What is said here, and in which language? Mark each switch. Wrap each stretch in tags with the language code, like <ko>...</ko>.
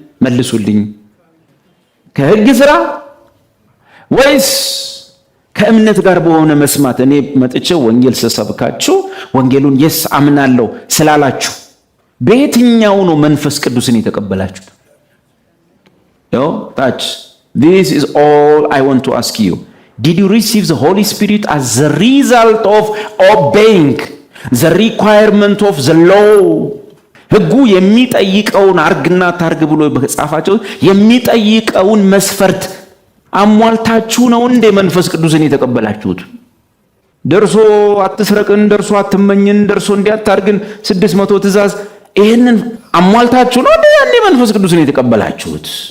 <am>መልሱልኝ። ከሕግ ሥራ ወይስ ከእምነት ጋር በሆነ መስማት? እኔ መጥቼ ወንጌል ስሰብካችሁ ወንጌሉን የስ አምናለሁ ስላላችሁ በየትኛው ነው መንፈስ ቅዱስን የተቀበላችሁት? ታች</am> <en>this is all I want to ask you. Did you receive the Holy Spirit as the result of obeying the requirement of the law?</en> <am>ሕጉ የሚጠይቀውን አርግና ታርግ ብሎ በጻፋቸው የሚጠይቀውን መስፈርት አሟልታችሁ ነው እንደ መንፈስ ቅዱስን የተቀበላችሁት? ደርሶ አትስረቅን፣ ደርሶ አትመኝን፣ ደርሶ እንዲያታርግን 600 ትእዛዝ ይሄንን አሟልታችሁ ነው እንደ ያኔ መንፈስ ቅዱስን የተቀበላችሁት?</am>